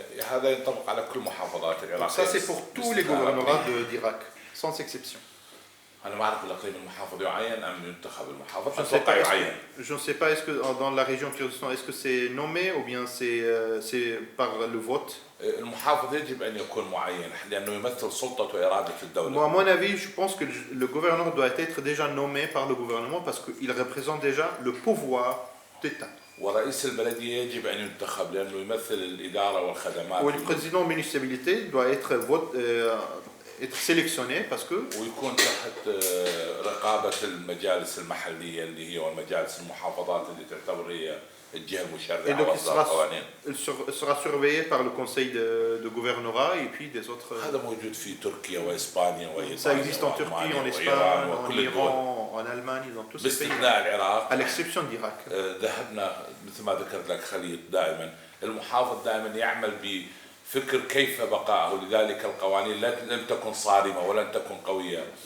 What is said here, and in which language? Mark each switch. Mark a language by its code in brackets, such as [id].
[ar] هذا ينطبق على كل محافظات العراق. [fr] Ça, c'est pour tous les gouvernements d'Irak, sans exception. [ar] أنا ما أعرف الإقليم المحافظ يعين أم ينتخب المحافظ. أتوقع يعين. [fr] Je ne sais pas, est-ce que dans la région Kurdistan, est-ce que c'est nommé ou bien c'est par le vote? [ar] المحافظ يجب أن يكون معين لأنه يمثل سلطة وإرادة الدولة. [fr] À mon avis, je pense que le gouverneur doit être déjà nommé par le gouvernement parce qu'il représente déjà le pouvoir d'État. [ar] ورئيس البلدية يجب أن ينتخب لأنه يمثل الإدارة والخدمات. [fr] Le président de la municipalité doit être sélectionné parce que [ar] ويكون تحت رقابة المجالس المحلية اللي هي والمجالس المحافظات اللي تعتبر هي الجهة المشرعة وإصدار القوانين. [fr] Il sera surveillé par le conseil de gouvernorat et puis des autres. [ar] هذا موجود في تركيا وإسبانيا وإيطاليا. [fr] Ça existe en Turquie, en Espagne, en Iran, en Allemagne, dans tous ces pays. [ar] باستثناء العراق. [fr] À l'exception d'Irak. [ar] ذهبنا مثل ما ذكرت لك خليط دائما المحافظ دائما يعمل بفكر كيف بقائه لذلك القوانين لم تكن صارمة ولن تكن قوية.